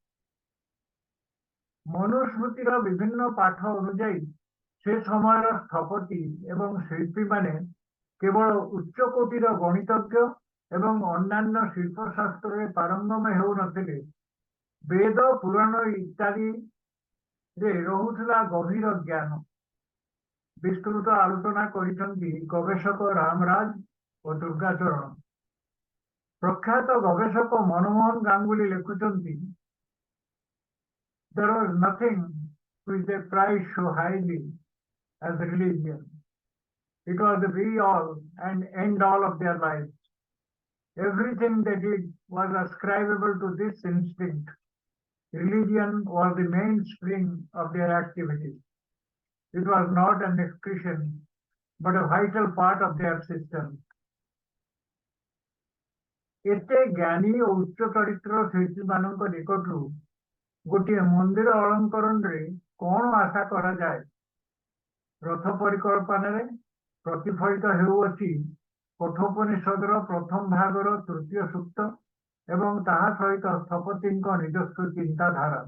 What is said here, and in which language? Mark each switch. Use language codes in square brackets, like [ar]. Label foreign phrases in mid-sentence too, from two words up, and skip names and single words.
[or] ମନୁସ୍ମୃତିର ବିଭିନ୍ନ ପାଠ ଅନୁଯାୟୀ ସେ ସମୟର ସ୍ଥପତି ଏବଂ ଶିଳ୍ପୀମାନେ କେବଳ ଉଚ୍ଚ କୋଟିର ଗଣିତଜ୍ଞ ଏବଂ ଅନ୍ୟାନ୍ୟ ଶିଳ୍ପଶାସ୍ତ୍ରରେ ପାରଙ୍ଗମ ହେଉନଥିଲେ, ବେଦ, ପୁରାଣ ଇତ୍ୟାଦିରେ ରହୁଥିଲା ଗଭୀର ଜ୍ଞାନ। ବିସ୍ତୃତ ଆଲୋଚନା କରିଛନ୍ତି ଗବେଷକ ରାମରାଜ ଓ ଦୁର୍ଗାଚରଣ। ପ୍ରଖ୍ୟାତ ଗବେଷକ ମନମୋହନ ଗାଙ୍ଗୁଲି ଲେଖୁଛନ୍ତି, [en] there was nothing which they prized so highly as religion. It was the be all and end all of their lives. Everything they did was ascribable to this instinct. Religion was the mainspring of their activities. It was not an excretion, but a vital part of their system. [or] ଏତେ ଜ୍ଞାନୀ ଓ ଉଚ୍ଚ ଚରିତ୍ର ଶିଳ୍ପୀମାନଙ୍କ ନିକଟରୁ ଗୋଟିଏ ମନ୍ଦିର ଅଳଙ୍କରଣରେ କ'ଣ ଆଶା କରାଯାଏ? ରଥ ପରିକଳ୍ପନାରେ ପ୍ରତିଫଳିତ ହେଉଅଛି କଠୋପନିଷଦର ପ୍ରଥମ ଭାଗର ତୃତୀୟ ସୂକ୍ତ ଏବଂ ତାହା ସହିତ ସ୍ଥପତିଙ୍କ ନିଜସ୍ୱ ଚିନ୍ତାଧାରା।